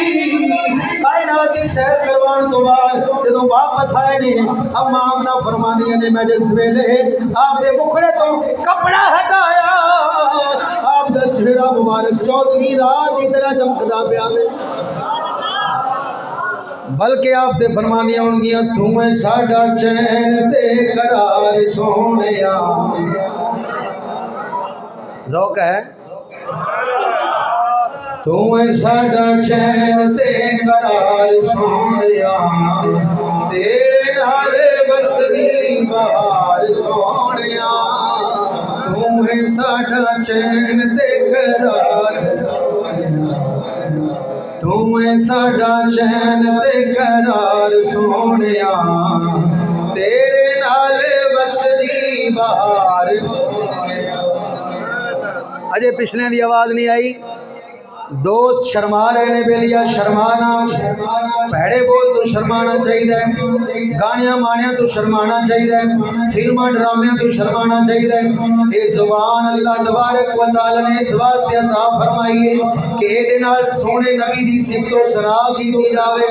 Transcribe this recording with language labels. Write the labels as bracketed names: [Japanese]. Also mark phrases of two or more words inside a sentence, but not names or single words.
[Punjabi] کائنات دی سیر کروان تو بعد جدوں واپس آئے نے اما آمنہ فرماندیاں نے میں جس ویلے آپ دے مکھڑے تو کپڑا ہٹایا آپ دا چہرہ مبارک 14ویں رات دی طرح چمکدا پیا وے. بلکہ آپ دے فرماندیاں ہون گیاں تمہیں ساڈا چین تے قرار سونیا. ذوق ہے تمہیں ساڈا چین تے قرار سونیا, تیرے نال بسدی بہار سونیا. تمہیں ساڈا چین تے قرار, تمہیں ساڈا چین تے قرار سونیا, تیرے نال بسدی بہار. اجے پچھلے دی آواز نہیں آئی. دوست شرما رہے نے بیلیا شرمانا, پیڑے بول تو شرمانا چاہیے, گانیاں مانیاں تو شرمانا چاہیے, فلماں ڈرامیاں تو شرمانا چاہیے. اے زبان [Arabic] اللہ تبارک و تعالی [Punjabi] نے اس واسطے عطا فرمائی ہے کہ اے دے نال سونے نبی دی صفت و سنا کیتی جاوے.